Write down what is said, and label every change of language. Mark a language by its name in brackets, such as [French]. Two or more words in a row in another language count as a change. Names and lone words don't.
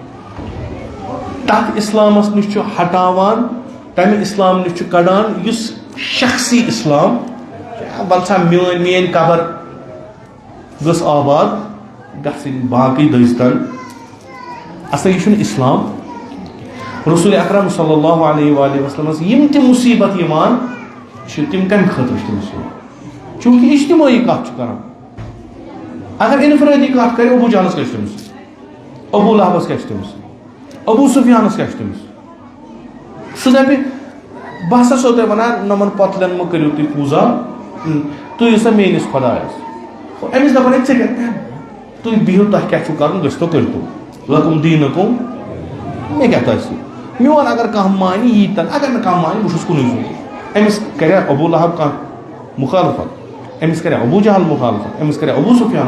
[Kashmiri] تتھ اسلامس نِش چھُ ہٹاوان تمہِ اسلام نِش چھُ کڑان یُس شخصی اسلام وَل سا میٲنۍ قبر گٔژھ آباد گژھٕنۍ باقٕے دٔزتن اصل یہِ چھُنہٕ اسلام رسول اکرم [Arabic] صلی اللہ علیہ وآلہ وسلمس [Kashmiri] یِم تہِ مصیبت یِوان چھِ تِم کمہِ خٲطرٕ چھِ تٔمِس چوٗنٛکہِ اجتمٲعی کتھ چھُ کران اگر انفرٲدی کتھ کرِ ابوٗ جہلس کیٛاہ چھُ تٔمِس ابوٗ لہبس کیٛاہ چھُ تٔمِس ابوٗ سفیانس کیٛاہ چھُ تٔمِس سُہ دپہِ بہٕ ہسا چھُسو تۄہہِ ونان نۄمن پۄتلٮ۪ن مہ کٔرِو تُہۍ پوٗزا تُہۍ یِیِو سا میٲنِس خۄدایس أمِس دپان ہے ژےٚ کیٛاہ تُہۍ بِہِو تۄہہِ کیٛاہ چھُو کرُن گٔژھۍتو کٔرۍتو [Arabic] لکم دیٖنکم [Kashmiri] مےٚ کیٛاہ تۄہہِ سۭتۍ میون اگر کانٛہہ مانہِ ییٖتن اگر نہٕ کانٛہہ مانہِ بہٕ چھُس کُنُے زوٚن أمِس کریا ابوٗ لہب کانٛہہ مُخالفت أمِس کریا ابوٗ جہل مُخالفت أمِس کریا ابوٗ سفیان